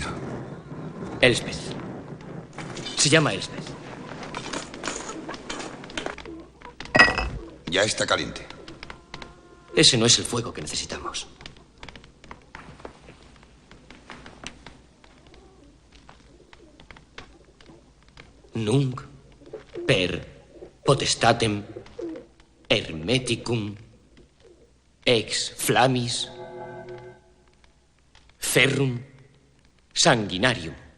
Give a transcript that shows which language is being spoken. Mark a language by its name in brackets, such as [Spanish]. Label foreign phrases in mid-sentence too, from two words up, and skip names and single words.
[Spanish] Elspeth. Se llama Elspeth. Ya está caliente. Ese no es el fuego que necesitamos. [Latin] Nunc per potestatem hermeticum ex flammis ferrum sanguinarium.